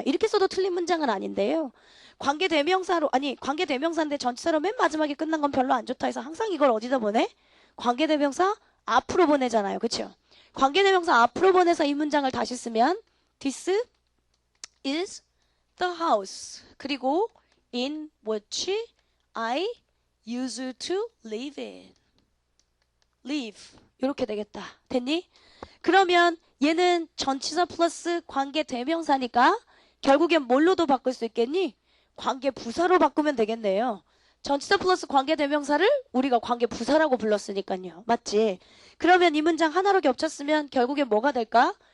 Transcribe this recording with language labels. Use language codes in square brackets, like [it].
[ko] 이렇게 써도 틀린 문장은 아닌데요. 관계대명사인데 전치사로 맨 마지막에 끝난 건 별로 안 좋다 해서 항상 이걸 어디다 보내? 관계대명사 앞으로 보내잖아요. 그쵸? 관계대명사 앞으로 보내서 이 문장을 다시 쓰면 [en] This is the house. [ko] 그리고 [en] in which I used to live in. [ko] live. 이렇게 되겠다. 됐니? 그러면 얘는 전치사 플러스 관계 대명사니까 결국엔 뭘로도 바꿀 수 있겠니? 관계 부사로 바꾸면 되겠네요. 전치사 플러스 관계 대명사를 우리가 관계 부사라고 불렀으니까요. 맞지? 그러면 이 문장 하나로 겹쳤으면 결국엔 뭐가 될까?